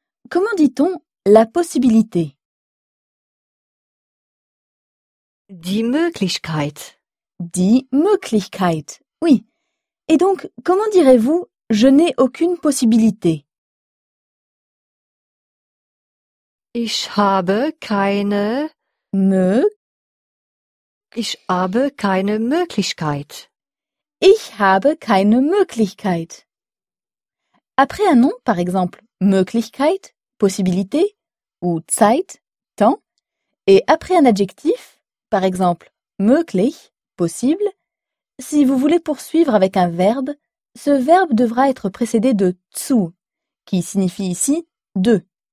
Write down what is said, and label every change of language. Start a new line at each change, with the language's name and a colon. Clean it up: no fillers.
French: Comment dit-on la possibilité?
German: Die Möglichkeit. Die Möglichkeit. Oui.
French: Et donc, comment direz-vous je n'ai aucune possibilité?
German: Ich habe keine Ich habe keine Möglichkeit. Ich habe keine Möglichkeit.
French: Après un nom, par exemple, Möglichkeit, possibilité, ou Zeit, temps, et après un adjectif, par exemple, möglich, possible, si vous voulez poursuivre avec un verbe, ce verbe devra être précédé de zu, qui signifie ici de.